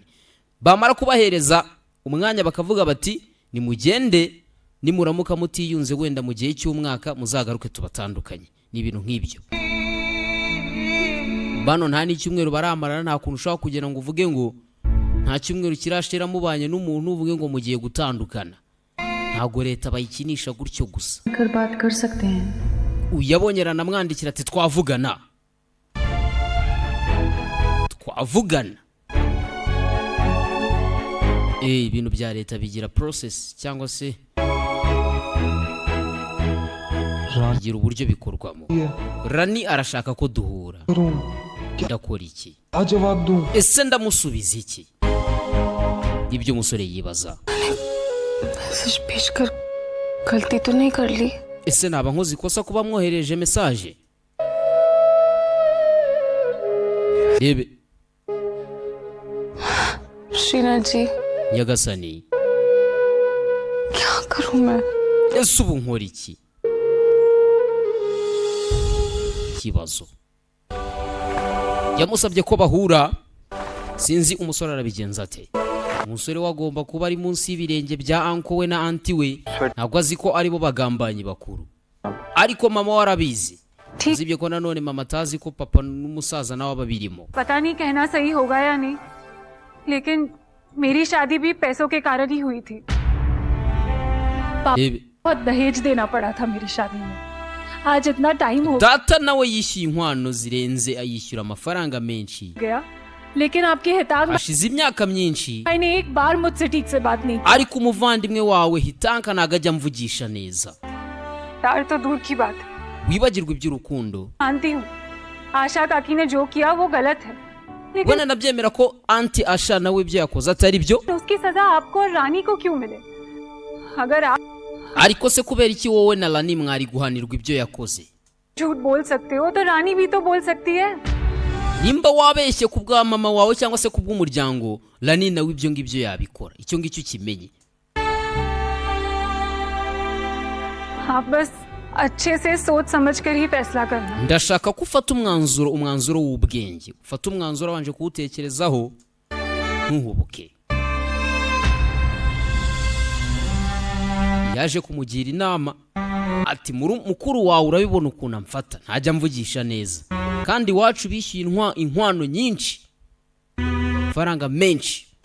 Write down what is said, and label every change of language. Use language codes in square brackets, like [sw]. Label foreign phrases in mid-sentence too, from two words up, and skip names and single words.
[rw] bamara kubahereza umwanya bakavuga bati nimugende, nimuramuka mutiyunze wenda mu gihe cy'umwaka muzagaruke tubatandukanye. ni ibintu nk'ibyo. bano nta n'icyumweru baramarana, nta kuntu ushobora kugera ngo uvuge ngo nta cyumweru kirashira mubanye n'umuntu uvuge ngo mugiye gutandukana. ntago leta bayikinisha gutyo gusa. [hi] कर बात कर सकते हैं. [rw] uyabonye aranamwandikira ati twavugana. ibintu bya leta bigira process cyangwa se bigira uburyo bikorwamo. Rani arashaka ko duhura. ndakora iki? [hi] जवाब दूं. [rw] ese ndamusubiza iki? ibyo umusore yibaza. [hi] मैसेज भेजकर गलती तो नहीं कर ली. [rw] ese naba nkoze ikosa kuba mwohereje message? rebe [hi] श्रीनाथ जी [rw] nyagasani, [hi] क्या करूं मैं. [rw] ese ubu nkora iki? ikibazo yamusabye ko bahura. sinzi umusore arabigenza ate. umusore wagomba kuba ari munsi y'ibirenge bya anko we na anti we, ntabwo azi ko aribo bagambanyi bakuru. ariko mama we arabizi. uzibye ko nanone mama atazi ko papa n'umusaza nawe babirimo. [hi] पता नहीं कहना सही होगा या नहीं, लेकिन मेरी शादी भी पैसों के कारण ही हुई थी. बहुत दहेज देना पड़ा था मेरी शादी में. आज इतना टाइम हो [rw] data nawe yishyuye inkwano zirenze, ayishyura amafaranga menshi. [hi] गया लेकिन आपकी हिताक [rw] hashize imyaka myinshi [hi] भाई ने एक बार मुझसे ठीक से बात नहीं की। [rw] ariko umuvandimwe wawe hitanka ntago ajya amvugisha neza. [hi] प्यार तो दूर की बात है, [rw] wibagirwa iby'urukundo. [hi] मानती हूँ आशा काकी ने जो किया वो गलत है, लेकिन [rw] wenda nabyemera ko anti asha nawe ibyo yakoze atari byo, [hi] उसकी सजा आपको और रानी को क्यों मिले? अगर आप [rw] ariko se kubera iki wowe na Lani mwari guhanirwa ibyo yakoze? [hi] झूठ बोल सकते हो तो रानी भी तो बोल सकती है। [rw] nimba wabeshye ku bwa mama wawe cyangwa se ku bw'umuryango, Lani nawe ibyo ngibyo yabikora, icyo ngicyo kimenye. [hi] आप बस अच्छे से सोच समझ कर ही फैसला करना। [rw] ndashaka ko ufata umwanzuro w'ubwenge, ufata umwanzuro wanje kuwutekerezaho ntuhubuke. yaje kumugira inama ati mukuru wawe urabibona ukuntu amfata, ntajya mvugisha neza, kandi iwacu bishyuye inkwano nyinshi, faranga menshi.